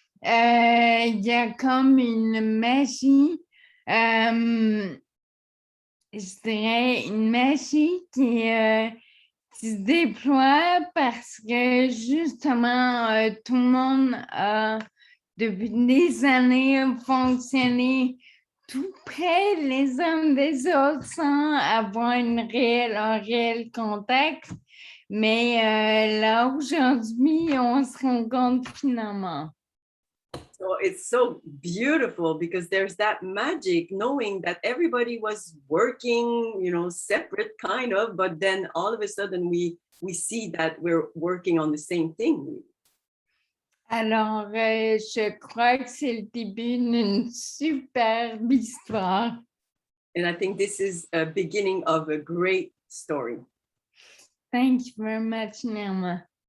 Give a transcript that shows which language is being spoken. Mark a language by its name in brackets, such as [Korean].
[French] Il y a comme une magie, je dirais une magie qui se déploie parce que justement, tout le monde a depuis des années fonctionné tout près les uns des autres sans avoir un réel contact. Mais là, aujourd'hui, on se rencontre finalement. [English] So it's so beautiful because there's that magic knowing that everybody was working, separate kind of, but then all of a sudden we see that we're working on the same thing. [French] Alors, je crois que c'est le début d'une superbe histoire. [English] And I think this is a beginning of a great story. Thank you very much, Nirma.